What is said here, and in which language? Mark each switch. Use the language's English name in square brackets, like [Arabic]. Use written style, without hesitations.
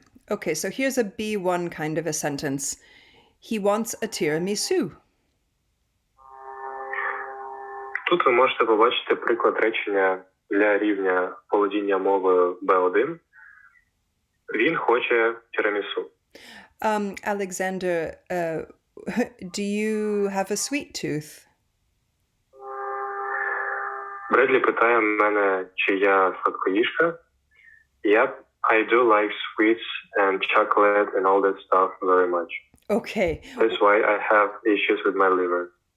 [English] Okay, so here's a B1 kind of a sentence. He wants a tiramisu. [Ukrainian] Тут ви можете побачити приклад речення для рівня володіння мовою B1. Він хоче тірамісу. [English] Alexander, do you have a sweet tooth? [Ukrainian] Бредлі питає мене, чи я сладкоїжка. [English] Yep, I do like sweets and chocolate and all that stuff very much. Okay. That's why I have issues with my liver.